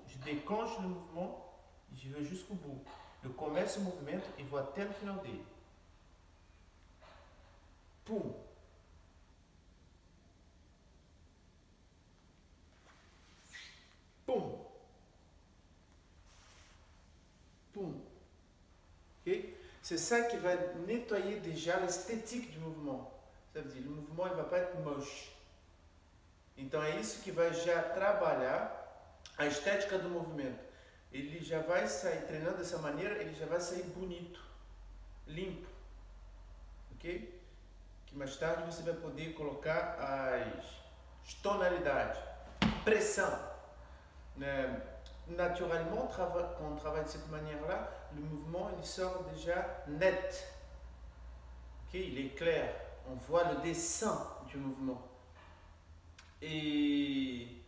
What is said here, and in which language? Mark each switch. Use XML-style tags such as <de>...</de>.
<fr>Je déclenche le mouvement e je vais jusqu'au bout.</fr> <pt>Eu começo o movimento e vou até o final dele. Pum. Pum. Pum. Okay?</pt> <fr>C'est ça qui va nettoyer déjà l'esthétique du mouvement. Ça veut dire, le mouvement ne va pas être moche.</fr> <pt>Então é isso que vai já trabalhar a estética do movimento. Ele já vai sair, treinando dessa maneira, ele já vai sair bonito, limpo. Ok? Que mais tarde você vai poder colocar as tonalidades. Pressão.</pt> <fr>Naturellement, quand on travaille de cette manière-là, le mouvement il sort déjà net. Okay? Il est clair. On voit le dessin du mouvement. Et</fr>